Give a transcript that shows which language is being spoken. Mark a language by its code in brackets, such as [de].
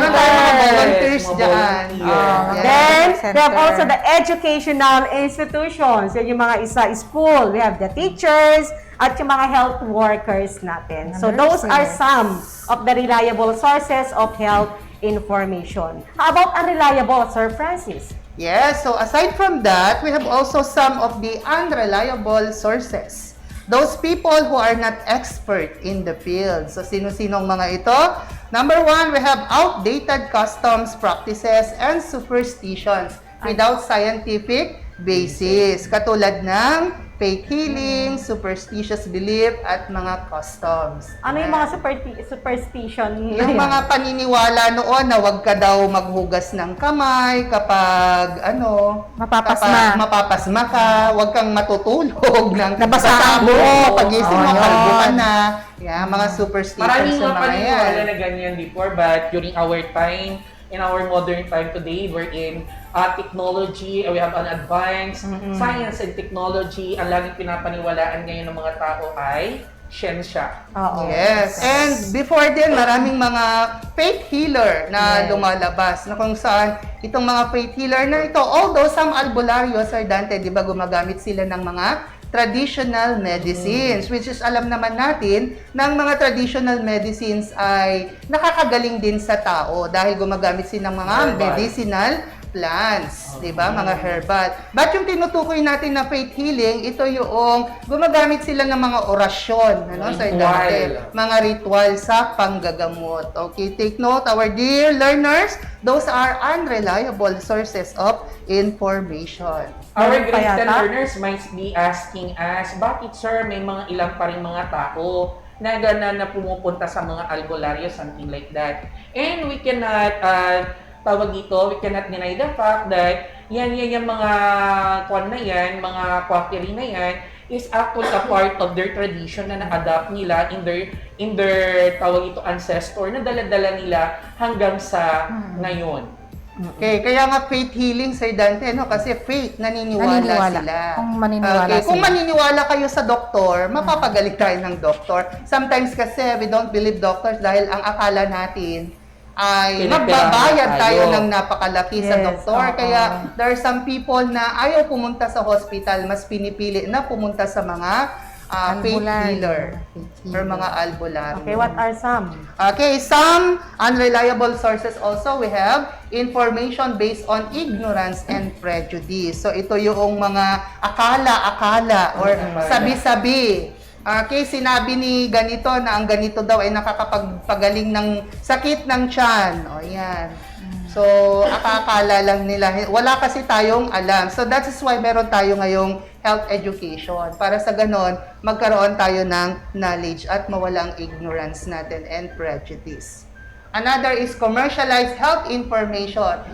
[tl] Meron tayong mga volunteers dyan. [en] Then, we have also the educational institutions. [tl] Yan yung mga school. [en] We have the teachers at yung mga health workers natin. So, those are some of the reliable sources of health information. How about unreliable, Sir Francis? Yes, so aside from that, we have also some of the unreliable sources. Those people who are not expert in the field. [tl] So, sino-sinong mga ito? [en] Number one, we have outdated customs, practices, and superstitions without scientific basis. [tl] Katulad ng fake healing, superstitious belief, at mga customs. Ano yung mga superstition? Yung mga paniniwala noon na wag ka daw maghugas ng kamay kapag mapapasma ka, wag kang matutulog ng Nabasa ang buhok. pagising mo, kalbo ka na. Mga superstitions Maraming sa mga mga yan. paniniwala na ganyan [en] before, but during our time, in our modern time today. We're in technology, we have an advanced science and technology. [tl] Ang laging pinapaniwalaan ngayon ng mga tao ay siyensya. [en] Yes. [tl] And before din, maraming mga faith healer na lumalabas na kung saan itong mga faith healer na ito, [en] although some albularyos are [tl] Dante, di ba gumagamit sila ng mga traditional medicines, which is alam naman natin ng mga traditional medicines ay nakakagaling din sa tao dahil gumagamit sila ng mga medicinal plants, di ba? Mga herbal. But yung tinutukoy natin na faith healing, ito yung gumagamit sila ng mga orasyon, ano, sa dati, mga ritual sa panggagamot. [en] Okay, take note, our dear learners, those are unreliable sources of information. Our grade 10 learners might be asking us, [tl] bakit sir, may mga ilang pa rin mga tao na gana na pumupunta sa mga albularyo, [en] something like that. And we cannot we cannot deny the fact that yan yung mga kwan na yan, mga quackery na yan, is actually a part of their tradition [tl] na na-adapt nila [en] in their ancestor na dala-dala nila hanggang sa ngayon. [tl] Okay, kaya nga faith healing, Sir Dante, no? Kasi faith, naniniwala sila. Kung maniniwala Kung maniniwala kayo sa doktor, mapapagaling tayo ng doktor. [en] Sometimes [tl] kasi [en] we don't believe doctors [tl] dahil ang akala natin ay magbabayad tayo ng napakalaki sa doktor. Kaya there are some people na ayaw pumunta sa hospital, mas pinipili na pumunta sa mga faith healer or mga albularyo. [en] Okay, what are some? Okay, some unreliable sources also we have information based on ignorance and prejudice. [tl] So ito yung mga akala-akala or sabi-sabi. Okay, sinabi ni ganito na ang ganito daw ay nakakapagpagaling ng sakit ng tiyan. O yan. So, akakala lang nila. Wala kasi tayong alam. So, that is why meron tayo ngayong health education. Para sa ganon, magkaroon tayo ng knowledge at mawala ang ignorance natin and prejudice. [en] Another is commercialized health information.